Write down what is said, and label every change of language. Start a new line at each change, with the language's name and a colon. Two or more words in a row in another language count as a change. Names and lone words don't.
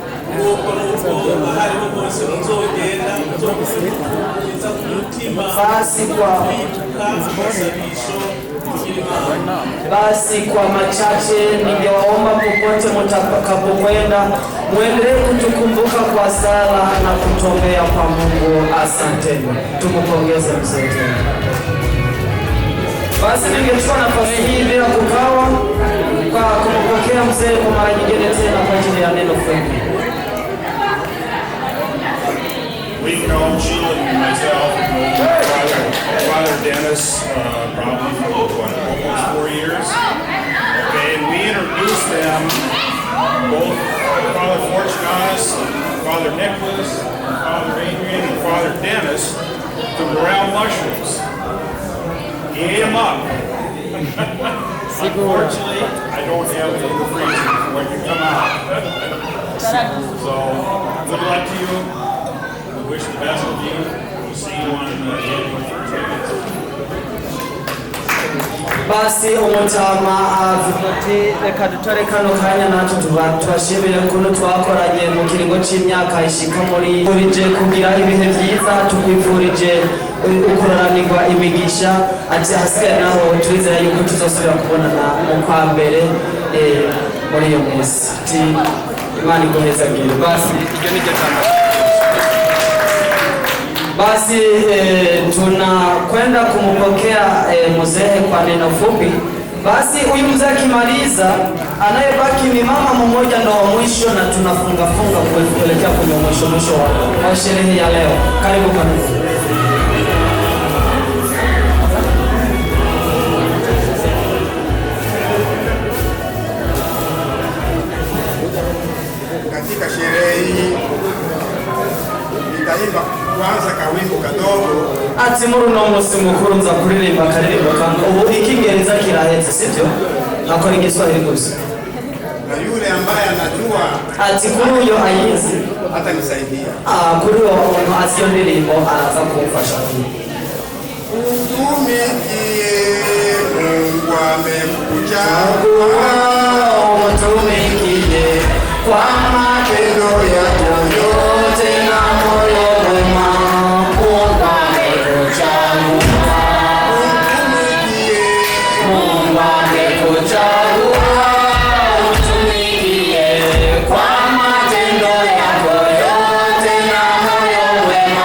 Swahili: Basi kwa machache ningewaomba popote mtakapokwenda muendelee kutukumbuka kwa sala na kutuombea kwa Mungu. Asanteni. Tumpongeze mzee. Basi ningechukua nafasi hii bila kukawa kwa kumpokea mzee kwa mara nyingine tena kwa ajili ya neno fupi.
English: We've known Sheila and myself, Father Dennis, probably for almost 4 years. Okay, and we introduced them, both Father Fortunatus, Father Nicholas, Father Adrian, and Father Dennis, to morale mushrooms. He ate them up. Unfortunately, I don't have any in the freezer when you come out. So, good luck to you. Wish the best of you. We'll see you on January 1st.
Rundi: Basi umutama avimati reka dutore kano kanya natwe tubashimire kuno twakoranye mu kiringo c'imyaka ishika muri je kugira ibihe byiza tukwifurije ukororanirwa imigisha ati hasigaye naho twizera yuko tuzosubira kubonana mu kwa mbere muri iyo minsi ati Imana iguhezagire. Basi iryo ni ryo tangazo.
Swahili: Basi tunakwenda kumpokea mzee kwa neno fupi. Basi huyu mzee akimaliza, anayebaki ni mama mmoja ndo wa mwisho, na tunafunga kuelekea kwenye mwisho wa sherehe ya leo. Karibu kanisa. Katika sherehe hii nitaimba kwanza kawimbo kadogo.
Rundi: Ati muri uno munsi mukuru nza kuririmba akaririmbo kandi ubu ikingereza kirahetse sivyo? Nakora igiswahili gusa.
Swahili: Na yule ambaye anajua
Rundi: ati kuri uyo ayizi
Swahili: hata nisaidia.
Rundi: Kuri uyo umuntu asiyo ndirimbo araza kumfasha.
Swahili: Utumikie Mungu amekuchagua, utumikie kwa matendo yako yote na moyo mwema. Mungu amekuchagua, Mungu amekuchagua, utumikie kwa matendo yako yote na moyo mwema.